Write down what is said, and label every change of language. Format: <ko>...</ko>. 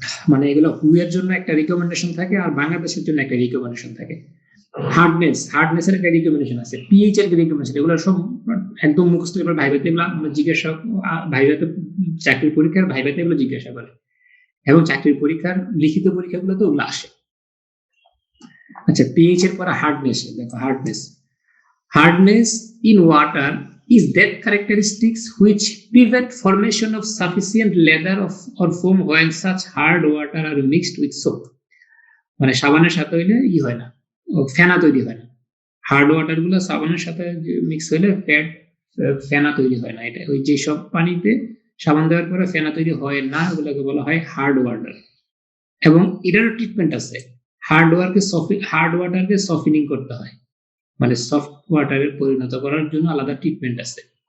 <bn>মানে এগুলো হু এর জন্য একটা রিকমেন্ডেশন থাকে আর বাংলাদেশের জন্য একটা রিকমেন্ডেশন থাকে। হার্ডনেস এর একটা রিকমেন্ডেশন আছে, পিএইচ এর রিকমেন্ডেশন, এগুলো সব একদম মুখস্থ করে ভাইভাতে এগুলো জিজ্ঞাসা, ভাইভাতে চাকরির পরীক্ষার ভাইভাতে এগুলো জিজ্ঞাসা করে, এবং চাকরির পরীক্ষার লিখিত পরীক্ষাগুলোতে ওগুলো আসে। আচ্ছা, পিএইচ এর পরে হার্ডনেস। দেখো,</bn> <en>Hardness in water is that characteristics which prevent formation of sufficient leather or foam when such hard water are mixed with soap.</en> <bn>মানে সাবানের সাথে হইলে হয় না, ফেনা তৈরি হয় না। হার্ড ওয়াটার গুলো সাবানের সাথে মিক্স হইলে ফেনা তৈরি হয় না। এটা ওই যেসব পানিতে সাবান দেওয়ার পরে ফেনা তৈরি হয় না, ওগুলোকে বলা হয় হার্ড ওয়াটার। এবং এটারও ট্রিটমেন্ট আছে, হার্ড ওয়াটারকে সফটেনিং করতে হয়, মানে সফট ওয়াটারে পরিণত করার জন্য আলাদা ট্রিটমেন্ট আছে।</bn>